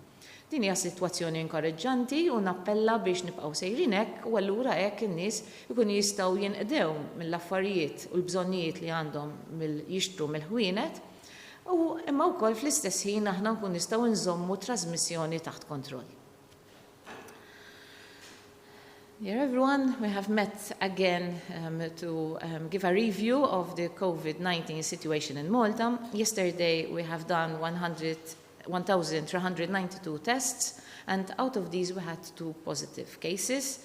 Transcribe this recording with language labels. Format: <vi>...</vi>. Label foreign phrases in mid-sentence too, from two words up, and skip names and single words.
<mt>Din hija sitwazzjoni inkoraġġanti u nappella biex nibqgħu sejrin hekk u allura hekk in-nies ikun jistgħu jinqdew mill-affarijiet u l-bżonnijiet li għandhom jixtru mill-ħwienet u imma wkoll fl-istess ħin aħna nkun nistgħu nżommu trasmissjoni taħt kontroll.</mt> <en>Dear everyone, we have met again to give a review of the COVID-19 situation in Malta. Yesterday we have done 1,392 tests, and out of these we had 2 positive cases.</en>